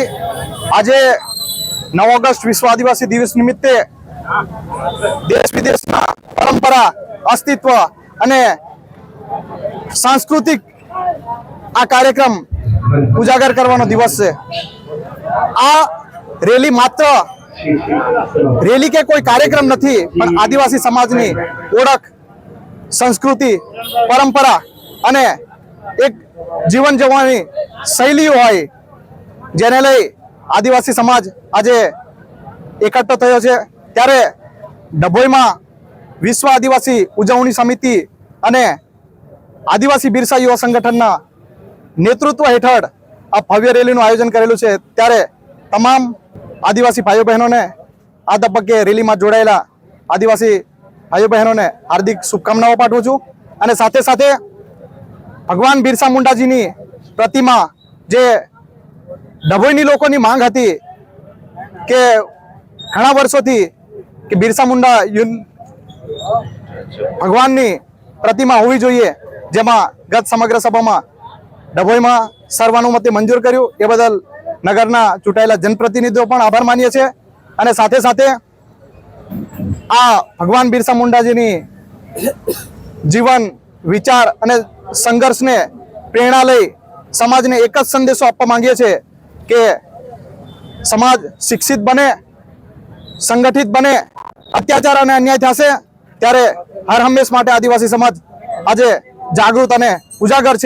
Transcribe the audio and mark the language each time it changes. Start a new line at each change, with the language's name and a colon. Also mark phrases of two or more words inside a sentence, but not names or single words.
Gujarati: આજ 9 ઑગસ્ટ વિશ્વ આદિવાસી દિવસ નિમિત્તે દેશ વિદેશ પરંપરા અસ્તિત્વ અને સાંસ્કૃતિક આ કાર્યક્રમ ઉજાગર કરવાનો દિવસ હૈ। આ રેલી માત્ર રેલી કે કોઈ કાર્યક્રમ નહીં, પણ આદિવાસી સમાજની ઓળખ, સંસ્કૃતિ, પરંપરા અને એક જીવન जीवવાની શૈલીઓ હોય જેને લઈ આદિવાસી સમાજ આજે એકઠો થયો છે। ત્યારે ડભોઈમાં વિશ્વ આદિવાસી ઉજવણી સમિતિ અને આદિવાસી બિરસા યુવા સંગઠનના નેતૃત્વ હેઠળ આ ભવ્ય રેલીનું આયોજન કરેલું છે। ત્યારે તમામ આદિવાસી ભાઈઓ બહેનોને આ તબક્કે રેલીમાં જોડાયેલા આદિવાસી ભાઈઓ બહેનોને હાર્દિક શુભકામનાઓ પાઠવું છું। અને સાથે સાથે ભગવાન બિરસા મુંડાજીની પ્રતિમા જે ડભોઈની લોકોની માંગ હતી કે ઘણા વર્ષોથી કે બિરસા મુંડા ભગવાનની પ્રતિમા હોવી જોઈએ, જેમાં ગત સમગ્ર સભામાં ડભોઈમાં સર્વાનુમતે મંજૂર કર્યું। એ બદલ નગરના ચૂંટાયેલા જનપ્રતિનિધિઓ પણ આભાર માનીએ છે। અને સાથે સાથે આ ભગવાન બિરસા મુંડાજીની જીવન વિચાર અને સંઘર્ષ ને પ્રેરણા લઈ સમાજ ને એક જ સંદેશો આપવા માંગીએ છે કે સમાજ શિક્ષિત બને, સંગઠિત બને। અત્યાચાર અને અન્યાય થશે ત્યારે હર હમેશ માટે આદિવાસી સમાજ આજે જાગૃત અને ઉજાગર છે।